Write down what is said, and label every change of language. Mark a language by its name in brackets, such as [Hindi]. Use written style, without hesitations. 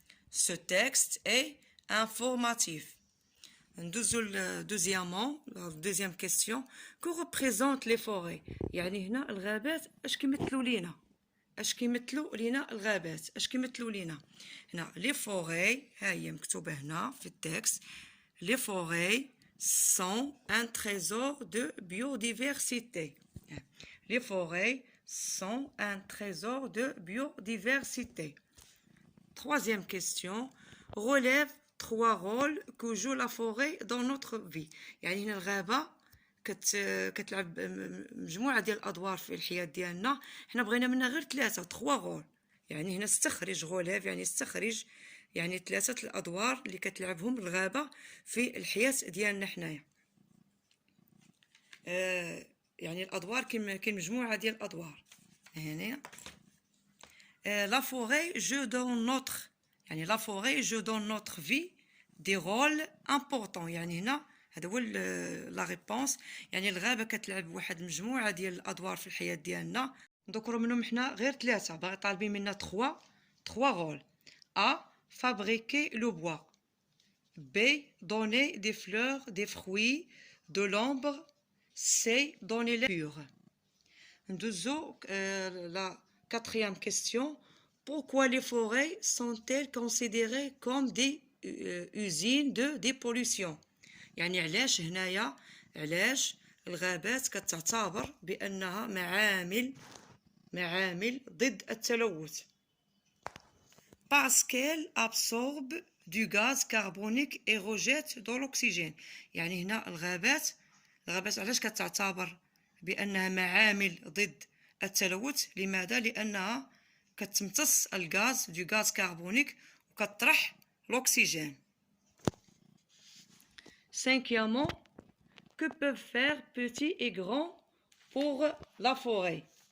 [French] سو تكست اي انفورماتيف. [Arabic] ندوزو [French] دوزيامون دوزيام كيستيون. كو ريبريزونت لي فوري. [Arabic] يعني هنا الغابات اش كيمثلوا لينا، اش كيمثلوا لينا الغابات، اش كيمثلوا لينا. هنا [French] لي فوري [Arabic] ها هي مكتوبه هنا في التكست. [French] لي فوري sont un trésor de biodiversité. Les forêts sont un trésor de biodiversité. Troisième question. Relève 3 rôles que joue la forêt dans notre vie. [Arabic] يعني هنا الغابة كتلعب مجموعة ديال الأدوار في الحياة ديالنا. حنا بغينا منها غير 3 رول. يعني هنا استخرج غوليف، يعني استخرج يعني 3 الأدوار اللي كتلعبهم الغابة في الحياة ديالنا حنايا. يعني الأدوار كاين مجموعة ديال الأدوار هنا. [French] La forêt joue dans notre [Arabic] يعني [French] la forêt joue dans notre vie des rôles importants. [Arabic] يعني هنا هذا هو [French] لا ريبونس. [Arabic] يعني الغابة كتلعب واحد المجموعة ديال الأدوار في الحياة ديالنا. نذكروا منهم حنا غير 3، باغي طالبين منا 3 rôles. [French] A. Fabriquer le bois. B. Donner des fleurs, des fruits, de l'ombre. C. Donner les pure. [Arabic] ندوزو [French] la 4e question. Pourquoi les forêts sont-elles considérées comme des usines de dépollution. [Arabic] يعني علاش هنايا علاش الغابات كتعتبر بأنها معامل ضد التلوث. [French] Parce qu'elle absorbe du gaz carbonique et rejette de l'oxygène. [Arabic] يعني هنا الغابات علاش كتعتبر بأنها معامل ضد التلوث؟ لماذا؟ لأنها كتمتص الغاز [French] du gaz carbonique [Arabic] وكتطرح [French] l'oxygène. Cinquièmement, que peuvent faire petits et grands pour la forêt.